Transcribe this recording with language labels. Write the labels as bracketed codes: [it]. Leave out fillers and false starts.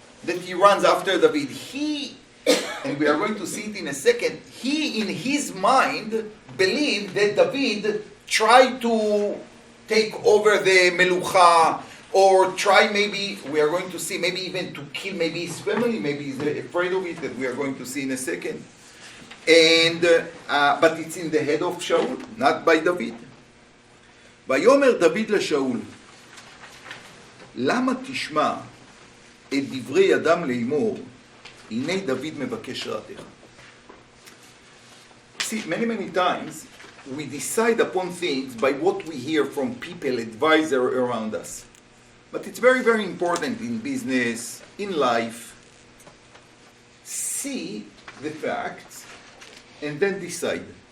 [en] That he runs after David. And we are going to see it in a second, he in his mind believed that David tried to take over the Melucha, or try maybe, we are going to see, maybe even to kill maybe his family, maybe he's afraid of it, that we are going to see in a second. And but it's in the head of Shaul, not by David. [he] ויאמר דוד לשאול, למה תשמע את דברי אדם לאמור, הנה דוד מבקש רעתך. [en] See, many times we decide upon things by what we hear from people, advisors around us. But it's very, very important in business, in life. See the facts and then decide.